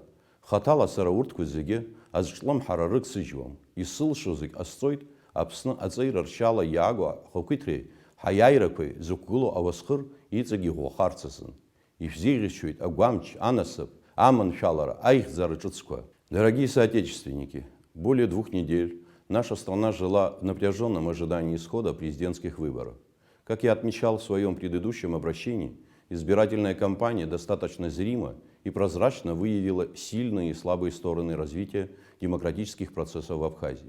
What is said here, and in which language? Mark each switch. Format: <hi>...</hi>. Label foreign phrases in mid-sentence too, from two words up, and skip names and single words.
<ab>Хаҭала сара урҭқәа зегьы азҿлымҳара рыгсыжьуам. Исылшо зегь ҟасҵоит Аԥсны аҵеира ршьала иааго ахақәиҭреи ҳаиааирақәеи зықәгылоу ауасхыр иҵегь иӷәӷәахарц азын. Ишәзеиӷьасшьоит агәамч, анасыԥ, аманшәалара, аихьӡара ҿыцқәа.</ab> <ru>Дорогие соотечественники, более 2 недель наша страна жила в напряженном ожидании исхода президентских выборов. Как я отмечал в своем предыдущем обращении, избирательная кампания достаточно зримо и прозрачно выявила сильные и слабые стороны развития демократических процессов в Абхазии.</ru>